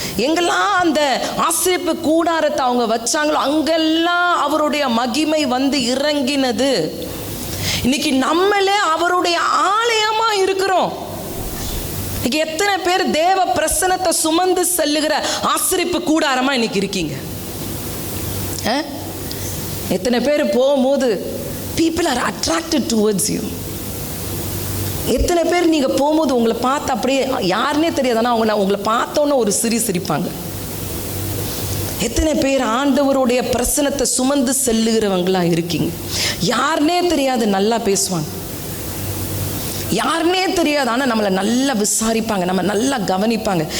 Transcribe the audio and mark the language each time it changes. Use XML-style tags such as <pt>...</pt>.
<ta>எங்கெல்லாம் அந்த ஆசரிப்பு கூடாரத்தை அவங்க வச்சாங்களோ அங்கெல்லாம் அவருடைய மகிமை வந்து இறங்கினது. இன்னைக்கு நம்மளே அவருடைய ஆலயமா இருக்கிறோம். இன்னைக்கு எத்தனை பேர் தேவ பிரசனத்தை சுமந்து செல்லுகிற ஆசரிப்பு கூடாரமா இன்னைக்கு இருக்கீங்க? எத்தனை பேர் போகும்போது</ta> <en>people are attracted towards you.</en> <ta>எத்தனை பேர் நீங்கள் போகும்போது உங்களை பார்த்து அப்படியே யாருன்னே தெரியாது, ஆனால் அவங்க உங்களை பார்த்தோன்னே ஒரு சிரிப்பாங்க. எத்தனை பேர் ஆண்டவருடைய பிரசனத்தை சுமந்து செல்லுகிறவங்களா இருக்கீங்க? யாருன்னே தெரியாது, நல்லா பேசுவாங்க. யாருன்னே தெரியாது, ஆனால் நம்மளை நல்லா விசாரிப்பாங்க, நம்ம நல்லா கவனிப்பாங்க.</ta>